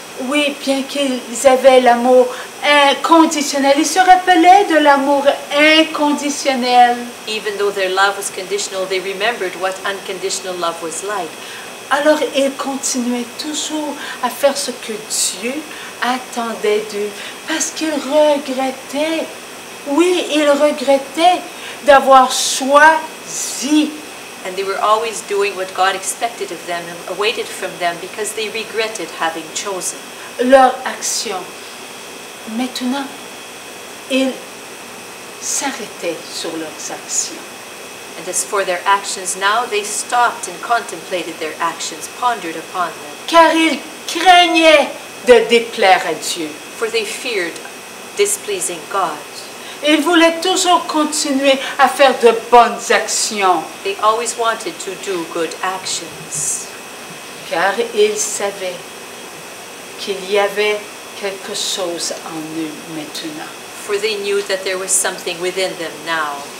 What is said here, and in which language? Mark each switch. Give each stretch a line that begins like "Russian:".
French: Oui, bien qu'ils avaient l'amour inconditionnel, ils se rappelaient de l'amour inconditionnel.
English: Even though their love was conditional, they remembered what unconditional love was like.
French: Alors ils continuaient toujours à faire ce que Dieu attendait d'eux, parce qu'ils regrettaient. Oui, ils regrettaient d'avoir choisi.
English: And they were always doing what God expected of them and awaited from them because they regretted having chosen.
French: Leur action. Maintenant, ils s'arrêtaient sur leurs actions.
English: And as for their actions, now they stopped and contemplated their actions, pondered upon them.
French: Car ils craignaient de déplaire à Dieu.
English: For they feared displeasing God.
French: Ils voulaient toujours continuer à faire de bonnes actions.
English: They always wanted to do good actions.
French: Car ils savaient qu'il y avait quelque chose en eux maintenant.
English: For they knew that there was something within them now.